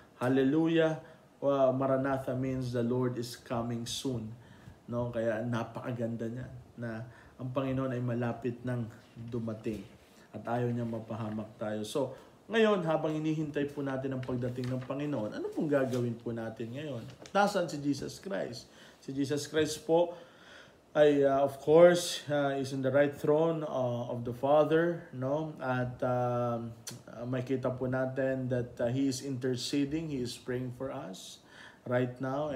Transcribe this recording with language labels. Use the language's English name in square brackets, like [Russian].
[English] Hallelujah Maranatha means the Lord is coming soon, no? [Filipino] Kaya napakaganda niya na ang Panginoon ay malapit nang dumating at ayaw niya mapahamak tayo. So, ngayon, habang hinihintay po natin ang pagdating ng Panginoon, ano pong gagawin po natin ngayon? Nasaan si Jesus Christ? Si Jesus Christ po ay, [English] of course, is in the right throne of the Father, no? [Filipino] At makita po natin [English] that He is interceding, He is praying for us right now.